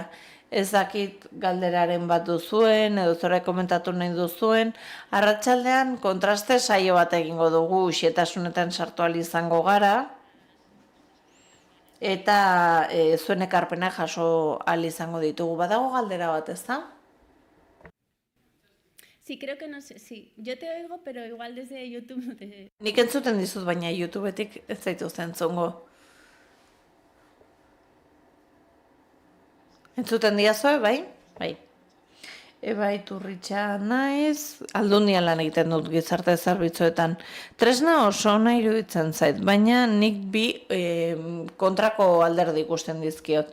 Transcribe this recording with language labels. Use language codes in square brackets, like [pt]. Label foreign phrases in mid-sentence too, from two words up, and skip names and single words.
[eu] Ez dakit galderaren bat duzuen, edo zora komentatu nahi duzuen, arratsaldean kontraste saio bat egingo dugu, xetasunetan sartu ahal izango gara, eta zuen ekarpena jaso ahal izango ditugu. Badago galdera bat, ez da? [es] Sí, creo que no sé, sí. Yo te oigo, pero igual desde YouTube no te... [eu] Nik entzuten dizut, baina YouTubetik ez zaitu entzungo. Entzuten diazue, bai? Bai. Eba Iturritxa naiz, Aldundian lan egiten dut gizarte zerbitzuetan. Tresna oso ona iruditzen zait, baina nik 2 kontrako alderdi ikusten dizkiot.